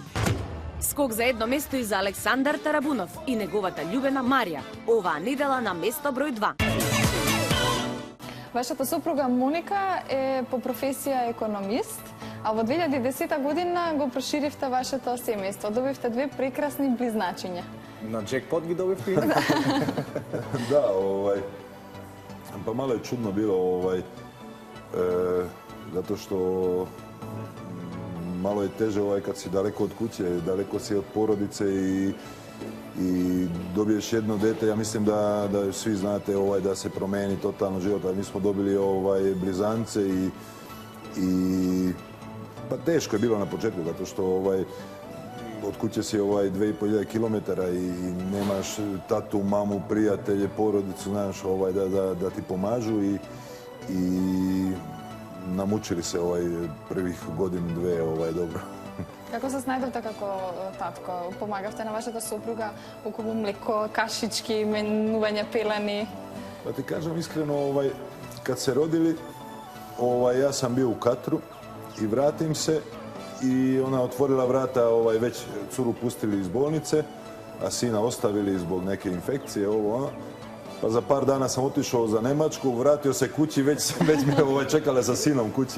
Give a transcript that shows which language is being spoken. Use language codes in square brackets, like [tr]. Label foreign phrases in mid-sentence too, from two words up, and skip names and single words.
[mk] Скок за едно место и за Александар Тарабунов и неговата љубена Марија. Оваа недела на место број 2. Вашата сопруга Моника е по професија економист, а во 2010 година го проширивте вашето семејство. Добивте две прекрасни близначиња. На джекпот ги добивте? [sr] Da, pa malo je čudno bilo, zato što malo je teže kad si daleko od kuće, daleko si od porodice i dobiješ jedno dete. Ja mislim da svi znate da se promeni totalno život, ali mi smo dobili blizance i pa teško je bilo na početku, zato što od kuće si 2.500 kilometara i nemaš tatu, mamu, prijatelje, porodicu, znaš, da ti pomažu i namučili se prvih godinu, dve, dobro. [mk] Како се снајдовте како татко? Помагавте на вашата сопруга околу млеко, кашички, менување пелени? [sr] Pa ti kažem iskreno, kad se rodili, ja sam bio u Katru i vratim se i ona otvorila vrata, već curu pustili iz bolnice, a sina ostavili zbog neke infekcije, Pa za par dana sam otišao za Nemačku, vratio se kući, već me čekala sa sinom kući.